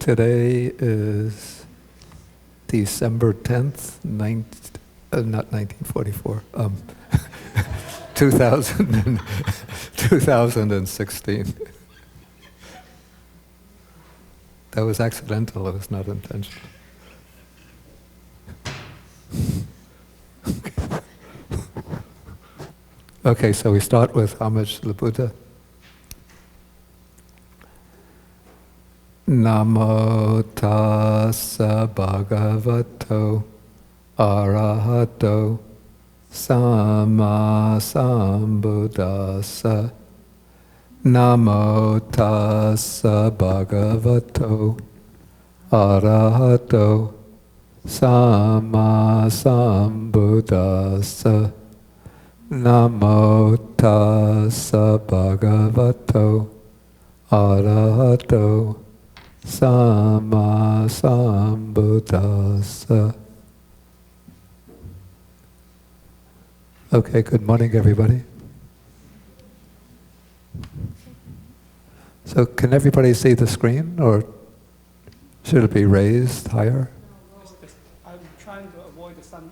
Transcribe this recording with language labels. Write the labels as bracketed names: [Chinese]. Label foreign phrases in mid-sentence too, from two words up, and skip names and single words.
[English] Today is December 10th, not 1944, 2016. That was accidental, it was not intentional. Okay, so we start with homage to the Buddha. [Pali] Namo tassa bhagavato arahato samma sambuddhassa. Namo tassa bhagavato arahato samma sambuddhassa. Namo tassa bhagavato arahato samma sambuddhassa. [English] Okay, good morning everybody. So can everybody see the screen, or should it be raised higher? I'm trying to avoid the sun.